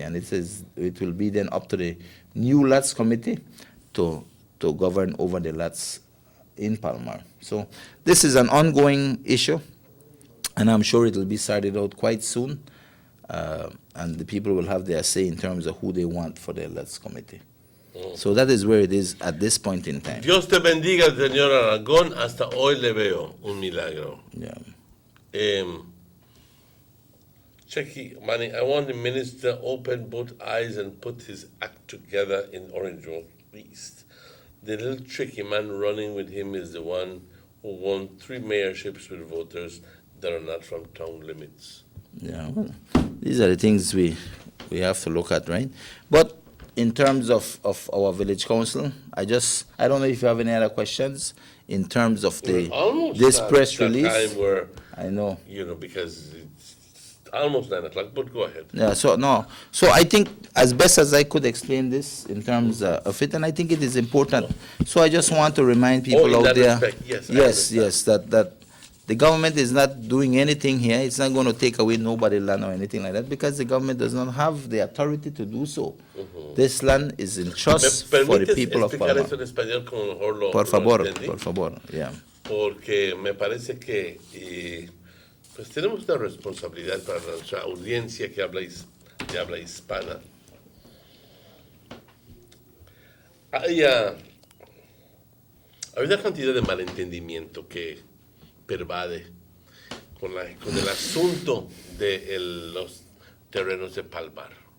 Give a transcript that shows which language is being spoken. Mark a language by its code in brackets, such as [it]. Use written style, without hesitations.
[en] And it will be then up to the new LATS committee to govern over the LATS in Palmar. So this is an ongoing issue, and I'm sure it will be sorted out quite soon, and the people will have their say in terms of who they want for the LATS committee. So that is where it is at this point in time. [es] Dios te bendiga, señor Aragón. Hasta hoy le veo un milagro. [en] Yeah. Checky, Manny, I want the minister to open both eyes and put his act together in Orange Grove East. The little tricky man running with him is the one who won 3 mayorships with voters that are not from town limits. Yeah, well, these are the things we have to look at, right? But in terms of our village council, I don't know if you have any other questions in terms of this press release. Time where, I know. You know, because it's almost 9 o'clock, but go ahead. Yeah, so I think as best as I could explain this in terms of it, and I think it is important. So I just want to remind people out there, yes, that the government is not doing anything here. It's not going to take away nobody's land or anything like that, because the government does not have the authority to do so. This land is in trust for the people of Palmar. [es] ¿Me permites explicar eso en español como mejor lo Por favor, entendí? por favor, yeah. Porque me parece que pues tenemos una responsabilidad para nuestra audiencia que de habla hispana. Hay una cantidad de malentendimiento que pervade con el asunto de los terrenos de Palmar.